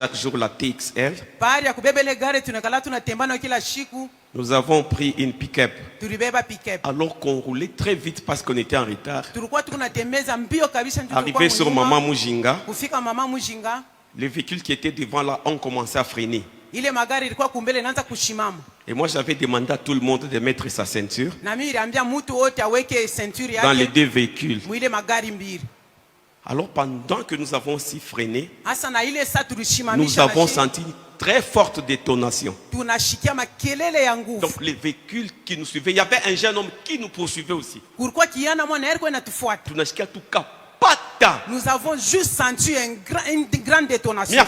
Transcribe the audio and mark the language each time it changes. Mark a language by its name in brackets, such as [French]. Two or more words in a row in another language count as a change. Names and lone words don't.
[French] chaque jour la TXL. [Swahili] Baada ya kubeba ile gari tunakala tunatembea nayo kila siku. [French] Nous avons pris une pick-up. [Swahili] Tulibeba pick-up. [French] Alors qu'on roulait très vite parce qu'on était en retard. [Swahili] Tulikuwa tunatembeza mbio kabisa ndio [French] Arrivé sur Maman Mujinga. [Swahili] Kufika Maman Mujinga. [French] Les véhicules qui étaient devant là ont commencé à freiner. [Swahili] Ile magari ilikuwa kumbele inaanza kushimama. [French] Et moi j'avais demandé à tout le monde de mettre sa ceinture. [Swahili] Na mimi niliambia mtu wote aweke ceinture yake. [French] Dans les deux véhicules. [Swahili] Mwile magari mbili. [French] Alors pendant que nous avons aussi freiné, nous avons senti une très forte détonation. Donc les véhicules qui nous suivaient, il y avait un jeune homme qui nous poursuivait aussi. Nous avons juste senti une grande détonation.